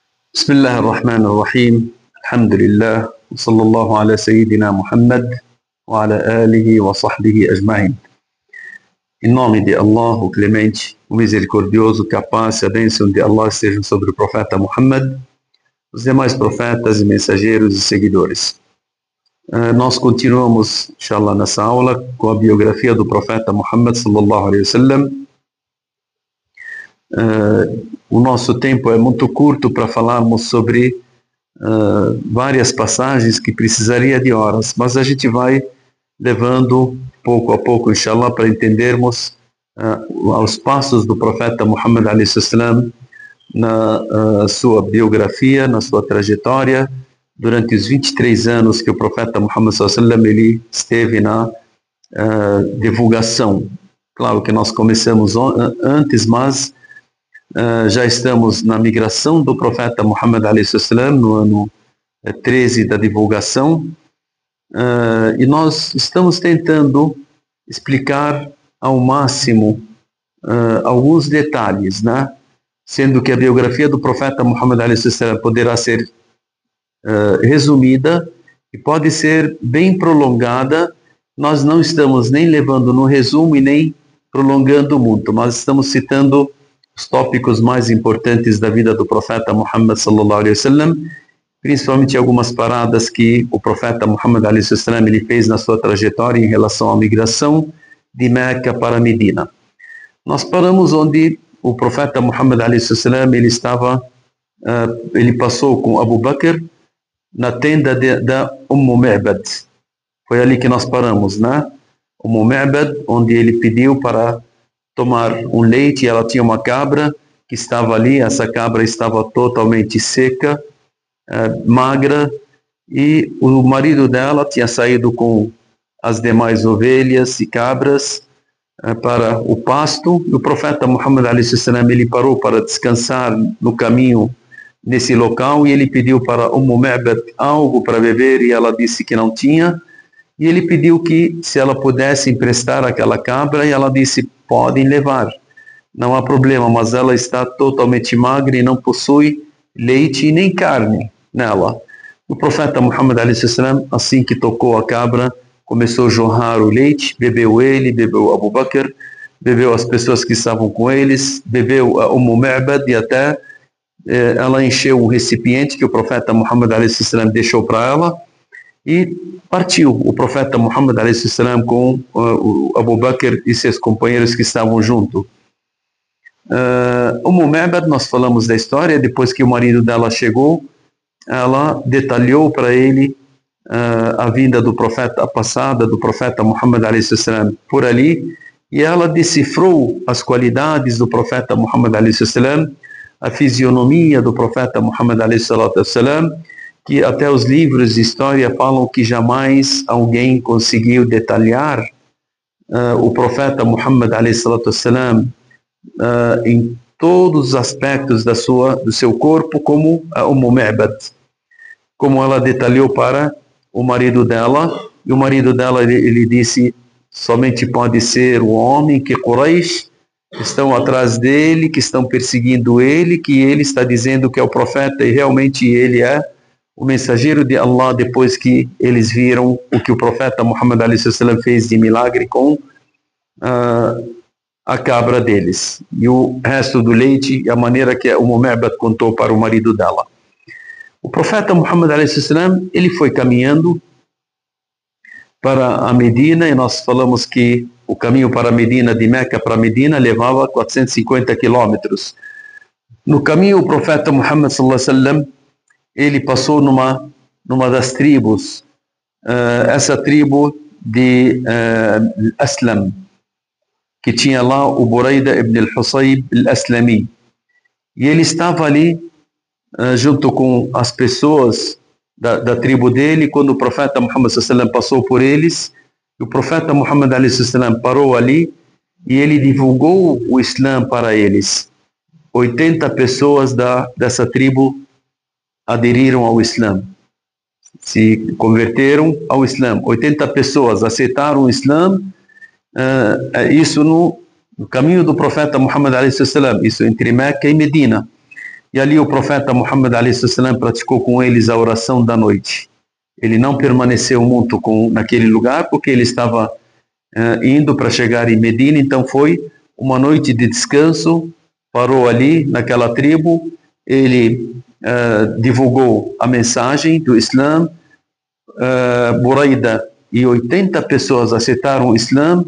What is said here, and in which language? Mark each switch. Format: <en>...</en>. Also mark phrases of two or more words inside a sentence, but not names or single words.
<ar>بسم الله الرحمن الرحيم. الحمد لله وصلى الله على سيدنا محمد وعلى آله وصحبه أجمعين.</ar> <pt>Em nome de Allah, o Clemente, o Misericordioso, que a paz e a bênção de Allah estejam sobre o profeta Muhammad, os demais profetas e mensageiros e seguidores. Nós continuamos, inshallah, nessa aula com a biografia do profeta Muhammad</pt> <ar>صلى الله عليه وسلم.</ar> <pt>O nosso tempo é muito curto para falarmos sobre várias passagens que precisaria de horas, mas a gente vai levando pouco a pouco, inshallah, para entendermos os passos do profeta Muhammad</pt> <ar>عليه وسلم</ar> <pt>na sua biografia, na sua trajetória, durante os 23 anos que o profeta Muhammad</pt> <ar>صلى الله عليه وسلم</ar> <pt>ele esteve na divulgação. Claro que nós começamos antes, mas já estamos na migração do profeta Muhammad</pt> <ar>عليه وسلم</ar> <pt>no ano 13 da divulgação, e nós estamos tentando explicar ao máximo alguns detalhes, né? Sendo que a biografia do profeta Muhammad</pt> <ar>عليه وسلم</ar> <pt>poderá ser resumida e pode ser bem prolongada. Nós não estamos nem levando no resumo e nem prolongando muito, mas estamos citando os tópicos mais importantes da vida do profeta Muhammad</pt> <ar>صلى الله عليه وسلم,</ar> <pt>principalmente algumas paradas que o profeta Muhammad</pt> <ar>عليه وسلم</ar> <pt>ele fez na sua trajetória em relação à migração de Meca para Medina. Nós paramos onde o profeta Muhammad</pt> <ar>عليه وسلم</ar> <pt>ele estava, ele passou com Abu Bakr na tenda da Mu'bad. Foi ali que nós paramos, né? Mu'bad, onde ele pediu para tomar um leite, e ela tinha uma cabra que estava ali, essa cabra estava totalmente seca, magra, e o marido dela tinha saído com as demais ovelhas e cabras para o pasto, e o profeta Muhammad</pt> <ar>عليه وسلم</ar> <pt>ele parou para descansar no caminho nesse local, e ele pediu para Mu'bad algo para beber, e ela disse que não tinha, e ele pediu que se ela pudesse emprestar aquela cabra, e ela disse: podem levar, não há problema, mas ela está totalmente magra e não possui leite e nem carne nela. O profeta Muhammad</pt> <ar>عليه وسلم,</ar> <pt>assim que tocou a cabra, começou a jorrar o leite, bebeu ele, bebeu Abu Bakr, bebeu as pessoas que estavam com eles, bebeu a Mu'bad, e até ela encheu um recipiente que o profeta Muhammad</pt> <ar>عليه وسلم</ar> <pt>deixou para ela, e partiu o profeta Muhammad</pt> <ar>عليه وسلم</ar> <pt>com o Abu Bakr e seus companheiros que estavam junto. Mu'bad, nós falamos da história, depois que o marido dela chegou, ela detalhou para ele a vinda do profeta, a passada do profeta Muhammad</pt> <ar>عليه وسلم</ar> <pt>por ali, e ela decifrou as qualidades do profeta Muhammad alaihi wasallam, a fisionomia do profeta Muhammad</pt> <ar>عليه وسلم,</ar> <pt>que até os livros de história falam que jamais alguém conseguiu detalhar o profeta Muhammad</pt> <ar>عليه وسلم</ar> <pt>em todos os aspectos do seu corpo, como a Mu'bad, como ela detalhou para o marido dela, e o marido dela ele disse: somente pode ser o homem que Quraysh estão atrás dele, que estão perseguindo ele, que ele está dizendo que é o profeta, e realmente ele é o mensageiro de Allah, depois que eles viram o que o profeta Muhammad</pt> <ar>عليه وسلم</ar> <pt>fez de milagre com a cabra deles, e o resto do leite, a maneira que o Mu'bad contou para o marido dela. O profeta Muhammad</pt> <ar>عليه وسلم</ar> <pt>ele foi caminhando para a Medina, e nós falamos que o caminho para a Medina, de Meca para a Medina, levava 450 quilômetros. No caminho, o profeta Muhammad</pt> <ar>صلى الله عليه وسلم</ar> <pt>ele passou numa das tribos, essa tribo de Aslam, que tinha lá o Buraida ibn al-Husayb al-Aslami, e ele estava ali junto com as pessoas da tribo dele, quando o profeta Muhammad</pt> <ar>صلى الله عليه وسلم</ar> <pt>passou por eles. O profeta Muhammad</pt> <ar>عليه وسلم</ar> <pt>parou ali e ele divulgou o Islã para eles. 80 pessoas dessa tribo aderiram ao Islã, se converteram ao Islã. 80 pessoas aceitaram o Islã, isso no caminho do profeta Muhammad</pt> <ar>عليه وسلم,</ar> <pt>isso entre Meca e Medina. e ali o profeta Muhammad a.s. praticou com eles a oração da noite. Ele não permaneceu muito naquele lugar, porque ele estava indo para chegar em Medina, então foi uma noite de descanso, parou ali naquela tribo, ele divulgou a mensagem do Islã, Buraida e 80 pessoas aceitaram o Islã.</pt>